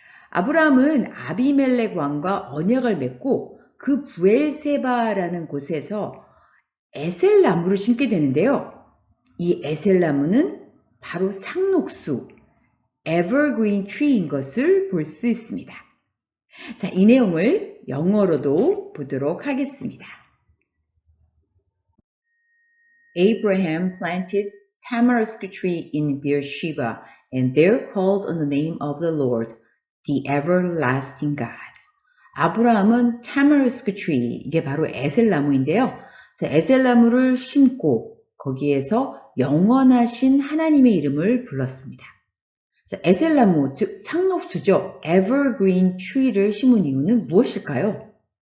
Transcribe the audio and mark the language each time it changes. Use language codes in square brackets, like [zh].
[ko] 아브라함은 아비멜렉 왕과 언약을 맺고 그 부엘세바라는 곳에서 에셀나무를 심게 되는데요. 이 에셀나무는 바로 상록수, evergreen tree인 것을 볼 수 있습니다. 자, 이 내용을 영어로도 보도록 하겠습니다. [en] Abraham planted tamarisk tree in Beersheba and there called on the name of the Lord, the everlasting God. [ko] 아브라함은 tamarisk tree, 이게 바로 에셀나무인데요. 자, 에셀나무를 심고 거기에서 영원하신 하나님의 이름을 불렀습니다. 자, 에셀나무, 즉 상록수죠. evergreen tree를 심은 이유는 무엇일까요?